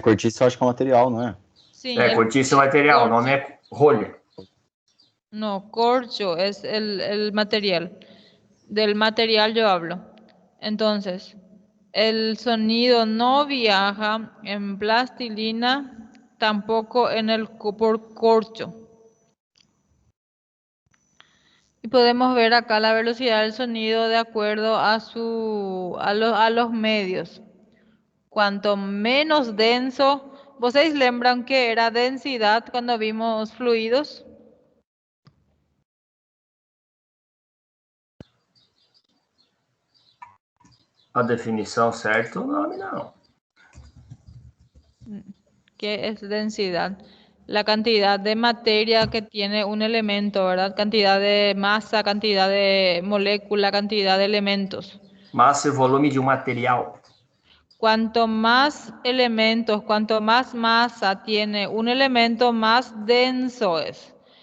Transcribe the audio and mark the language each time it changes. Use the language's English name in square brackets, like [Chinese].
[Portuguese] Cortiça eu acho que é material, não é? sí, Cortiça é material, o nome é rolha. [Spanish] No, corcho es el material. Del material yo hablo. Entonces, el sonido no viaja en plastilina, tampoco por corcho. Y podemos ver acá la velocidad del sonido de acuerdo a los medios. Cuanto menos denso, [Portuguese] ¿vocês lembran [Spanish] que era densidad cuando vimos fluidos? [Portuguese] A definição certa, o nome não. [Spanish] ¿Qué es densidad? La cantidad de materia que tiene un elemento, ¿verdad? Cantidad de masa, cantidad de molécula, cantidad de elementos. [Portuguese] Massa e volume de um material. [Spanish] Cuanto más elementos, cuanto más masa tiene un elemento, más denso es.